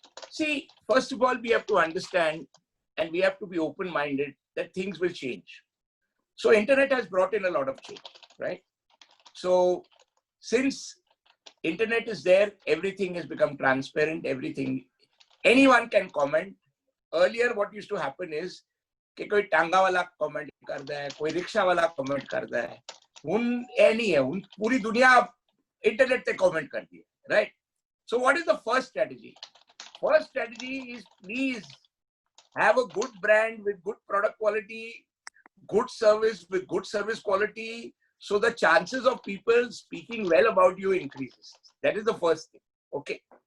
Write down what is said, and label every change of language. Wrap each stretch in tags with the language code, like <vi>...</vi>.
<en>See, first of all, we have to understand and we have to be open-minded that things will change. So internet has brought in a lot of change, right? So since internet is there, everything has become transparent, everything, anyone can comment.</en> <hi>Earlier what used to happen is कि कोई टांगा वाला comment करता है, कोई rickshaw वाला comment करता है, उन ये नहीं है, उन पूरी दुनिया इंटरनेट पे कमेंट करती है, right?</hi> <en>So what is the first strategy? First strategy is please have a good brand with good product quality, good service with good service quality, so the chances of people speaking well about you increases. That is the first thing. Okay.</en>